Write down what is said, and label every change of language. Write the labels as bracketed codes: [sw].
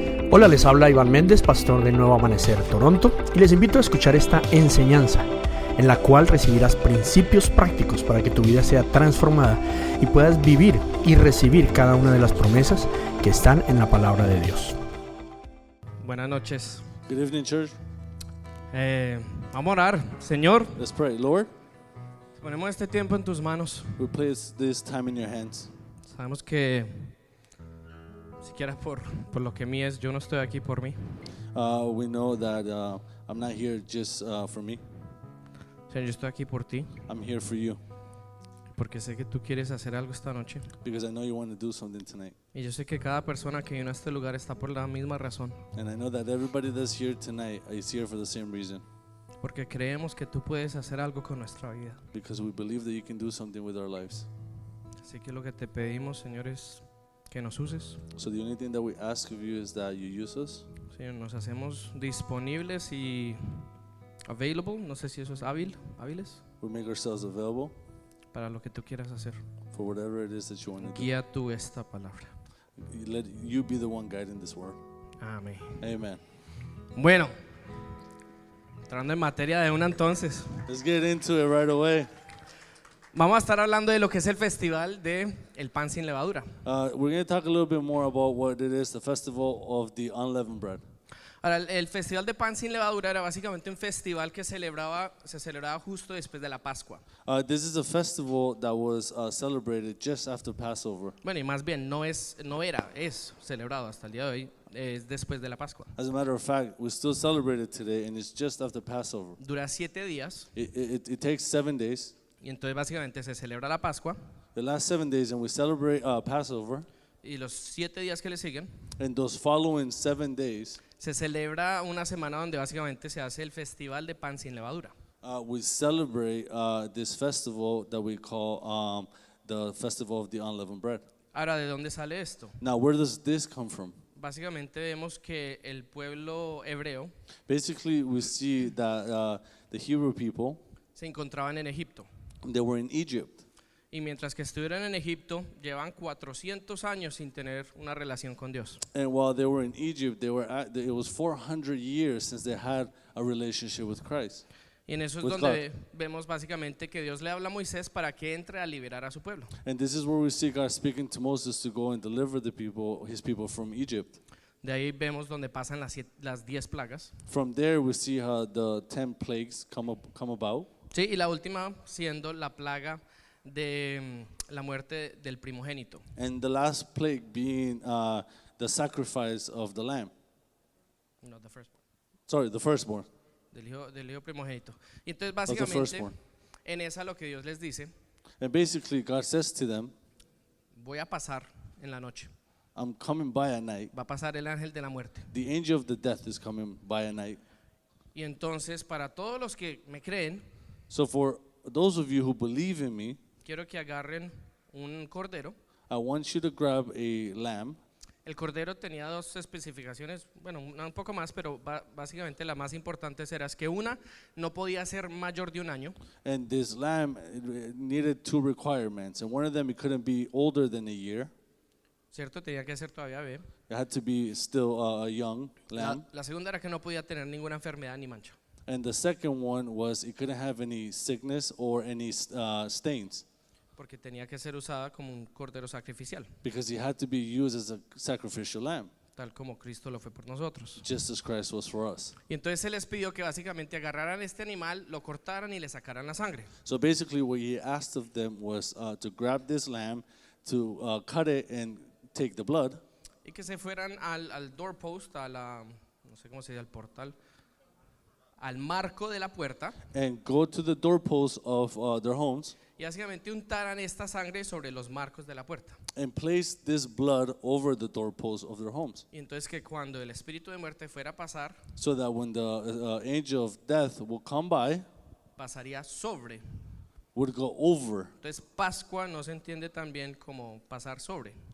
[es] Hola, les habla Iván Méndez, pastor de Nuevo Amanecer Toronto, y les invito a escuchar esta enseñanza en la cual recibirás principios prácticos para que tu vida sea transformada y puedas vivir y recibir cada una de las promesas que están en la palabra de Dios. Buenas noches. [en] Good evening, church. [es] Vamos a orar. Señor, [en] Let's pray. Lord, [es] ponemos este tiempo en tus manos. [en] we place this time in your hands. [es] Sabemos que siquiera por lo que mí es, yo no estoy aquí por mí. [en] We know that I'm not here just for me. [es] Señor, yo estoy aquí por ti, [en] I'm here for you [es] porque sé que tú quieres hacer algo esta noche. [en] because I know you want to do something tonight. [es] Y yo sé que cada persona que vino a este lugar está por la misma razón, [en] And I know that everybody that's here tonight is here for the same reason, [es] porque creemos que tú puedes hacer algo con nuestra vida. [en] because we believe that you can do something with our lives. [es] Así que lo que te pedimos, Señor, es que nos uses. [en] So the only thing that we ask of you is that you use us. [es] Señor, nos hacemos disponibles y available, no sé si eso es hábiles, [en] We make ourselves available [es] para lo que tú quieras hacer. [en] for whatever it is that you want to do. [es] Guía tú esta palabra. [en] Let you be the one guiding this world. [es] Amén. [en] Amen. [es] Bueno, entrando en materia de una entonces, [en] Let's get into it right away. [es] vamos a estar hablando de lo que es el festival de el pan sin levadura. [en] We're going to talk a little bit more about what it is, the festival of the unleavened bread. [es] Ahora, el festival de pan sin levadura era básicamente un festival que se celebraba justo después de la Pascua. [en] This is a festival that was celebrated just after Passover. [es] Bueno, y más bien es celebrado hasta el día de hoy, es después de la Pascua. [en] As a matter of fact, we still celebrate it today, and it's just after Passover. [es] Dura 7 días [en] It takes 7 days. [es] y entonces básicamente se celebra la Pascua [en] The last 7 days, and we celebrate Passover. [es] y los 7 días que le siguen [en] And those following 7 days, [es] se celebra una semana donde básicamente se hace el festival de pan sin levadura. [en] we celebrate this festival that we call the festival of the unleavened bread. [es] Ahora, ¿de dónde sale esto? [en] Now, where does this come from? [es] Básicamente vemos que el pueblo hebreo [en] Basically, we see that the Hebrew people, [es] se encontraban en Egipto. [en] they were in Egypt. [es] Y mientras que estuvieron en Egipto, llevan 400 años sin tener una relación con Dios. [en] And while they were in Egypt, it was 400 years since they had a relationship with Christ. [es] Y en eso es [en] With [es] donde vemos básicamente que Dios le habla a Moisés para que entre a liberar a su pueblo. [en] And this is where we see God speaking to Moses to go and deliver his people from Egypt. [es] De ahí vemos donde pasan las 10 plagas. [en] From there, we see how the 10 plagues come about. [es] Sí, y la última siendo la plaga de la muerte del primogénito. [en] And the last plague being the sacrifice of the lamb. No, the first one. Sorry, the firstborn. [es] Del hijo primogénito. Y entonces [en] Of the [es] básicamente [en] firstborn. [es] en esa lo que Dios les dice, [en] And basically, God says to them, [es] voy a pasar en la noche. [en] I'm coming by at night. [es] Va a pasar el ángel de la muerte. [en] The angel of the death is coming by at night. [es] Y entonces para todos los que me creen, [en] So for those of you who believe in me, [es] quiero que agarren un cordero. [en] I want you to grab a lamb. [es] El cordero tenía 2 especificaciones, bueno, un poco más, pero básicamente la más importante era que una no podía ser mayor de 1 año. [en] And this lamb needed 2 requirements. And one of them, it couldn't be older than a year. [es] ¿Cierto? Tenía que ser todavía bebé. [en] It had to be still a young lamb. [es] La segunda era que no podía tener ninguna enfermedad ni mancha. [en] And the second one was it couldn't have any sickness or any stains, [es] Porque tenía que ser usada como un cordero sacrificial, [en] because it had to be used as a sacrificial lamb, [es] tal como Cristo lo fue por nosotros. [en] just as Christ was for us. [es] Y entonces se les pidió que básicamente agarraran este animal, lo cortaran y le sacaran la sangre. [en] So basically what he asked of them was to grab this lamb, to cut it and take the blood, [es] Y que se fueran al doorpost, no sé cómo se dice, al portal, al marco de la puerta, [en] and go to the doorposts of their homes [es] y básicamente untaran esta sangre sobre los marcos de la puerta. [en] and place this blood over the doorposts of their homes, [es] Y entonces que cuando el espíritu de muerte fuera a pasar, [en] so that when the angel of death will come by, [es] pasaría sobre. [en] would go over. [es] Entonces Pascua no se entiende también como pasar sobre.